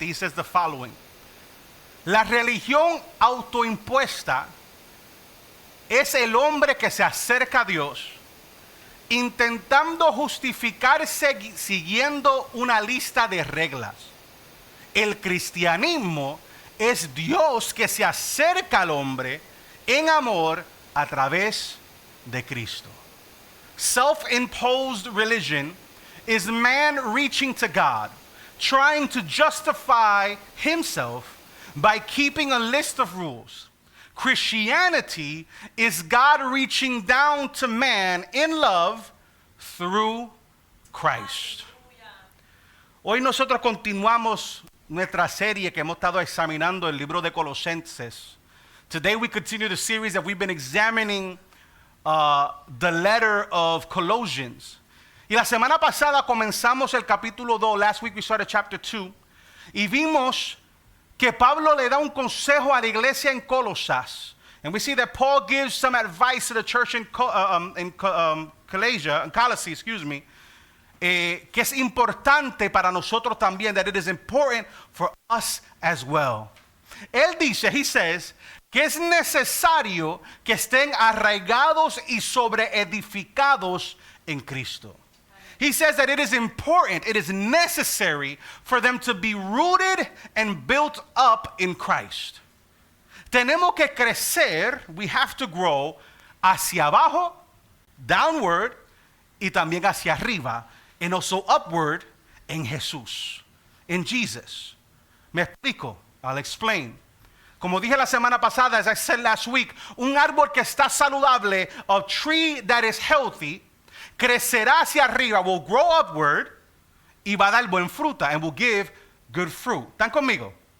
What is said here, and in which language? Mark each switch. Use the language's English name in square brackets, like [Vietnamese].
[English] He says the following: [Spanish] la religión autoimpuesta es el hombre que se acerca a Dios intentando justificarse siguiendo una lista de reglas. El cristianismo es Dios que se acerca al hombre en amor a través de Cristo. [English] Self-imposed religion is man reaching to God, trying to justify himself by keeping a list of rules. Christianity is God reaching down to man in love through Christ. [Spanish] Hoy nosotros continuamos nuestra serie que hemos estado examinando el libro de Colosenses. [English] Today we continue the series that we've been examining the letter of Colossians. [Spanish] Y la semana pasada comenzamos el capítulo 2. [English] Last week we started chapter 2. [Spanish] Y vimos que Pablo le da un consejo a la iglesia en Colosas. [English] And we see that Paul gives some advice to the church in Colossae, [Spanish] que es importante para nosotros también, [English] that it is important for us as well. [Spanish] Él dice, [English] he says, [Spanish] que es necesario que estén arraigados y sobreedificados en Cristo. [English] He says that it is important, it is necessary for them to be rooted and built up in Christ. [Spanish] Tenemos que crecer, [English] we have to grow, [Spanish] hacia abajo, [English] downward, [Spanish] y también hacia arriba, [English] and also upward [Spanish] en Jesús, [English] in Jesus. [Spanish] Me explico, [English] I'll explain. [Spanish] Como dije la semana pasada, [English] as I said last week, [Spanish] un árbol que está saludable, [English] a tree that is healthy, [Spanish] crecerá hacia arriba, [English] will grow upward, [Spanish] y va a dar buen fruta, [English] and will give good fruit. [Spanish] ¿Están conmigo?